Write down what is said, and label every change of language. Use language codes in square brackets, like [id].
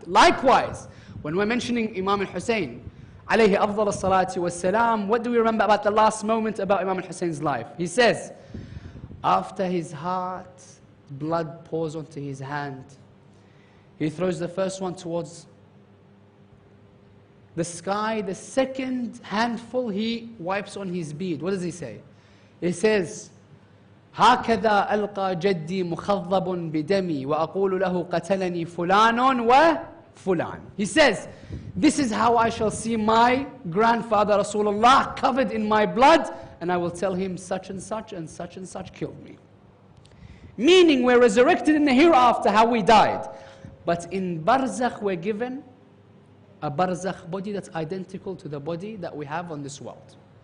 [en] Likewise, when we're mentioning Imam al-Hussein, alayhi afdal as-salatu was-salam, what do we remember about the last moment about Imam al-Hussein's life? He says, after his heart, blood pours onto his hand. He throws the first one towards the sky. The second handful he wipes on his beard. What does he say? He says, [ar] هكذا ألقى جدي مخضب بدمي وأقول له قتلني فلان وفلان. [en] He says, this is how I shall see my grandfather Rasulullah covered in my blood, and I will tell him such and such and such and such killed me. Meaning we're resurrected in the hereafter how we died. But in Barzakh we're given a Barzakh body that's identical to the body that we have on this world.